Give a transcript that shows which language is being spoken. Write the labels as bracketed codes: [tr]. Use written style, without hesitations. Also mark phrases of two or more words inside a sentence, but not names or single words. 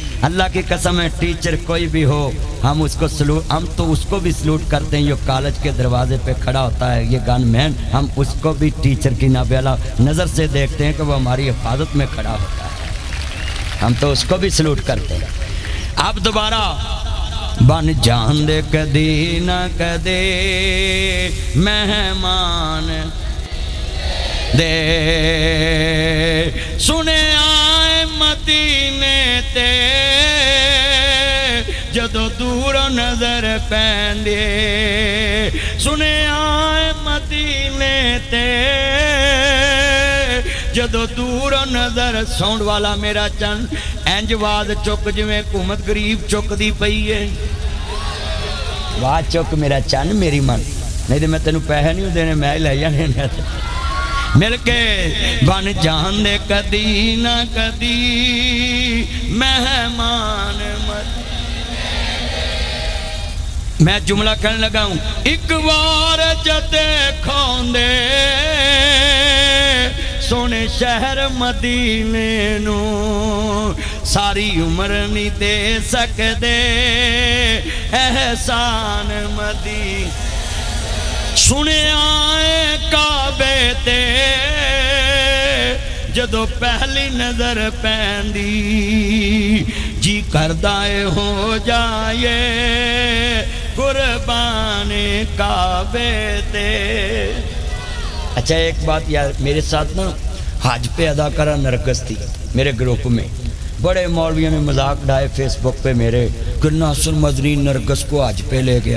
[ur] اللہ کی قسم ہے، ٹیچر کوئی بھی ہو ہم تو اس کو بھی سلوٹ کرتے ہیں. جو کالج کے دروازے پہ کھڑا ہوتا ہے یہ گن مین، ہم اس کو بھی ٹیچر کی نابینا نظر سے دیکھتے ہیں کہ وہ ہماری حفاظت میں کھڑا ہوتا ہے. ہم تو اس کو بھی سلوٹ کرتے ہیں. [pa] اب دوبارہ بن جان دے کدی نہ کدے مہمان دے سنے آئے مدینے تے جدو دور نظر پیندے سنے آئے مدینے تے جدو دور نظر. ساؤنڈ والا میرا چن انج واز چک جویں حکومت غریب چک دی پئی ہے. واز چک میرا چن میری من، نہیں تو میں تینوں پیسے نہیں دینے، میں ہی لے جانے. مل کے بن جان دے کدی نہ کدی مہمان [ur] میں جملہ کہنے لگا ہوں. [pa] ایک بار جدے کھوندے سونے شہر مدینے نو ساری عمر نہیں دے سکدے احسان مدینے. سنے آئے کعبے تے جدو پہلی نظر پیندی جی کردائے ہو جائے قربان کعبے تے. [ur] اچھا ایک بات یار، میرے ساتھ نا حج پہ ادا کرا نرگس تھی میرے گروپ میں. بڑے مولویوں نے مذاق ڈھائے فیس بک پہ میرے کہ ناصر مدنی نرگس کو حج پہ لے گیا.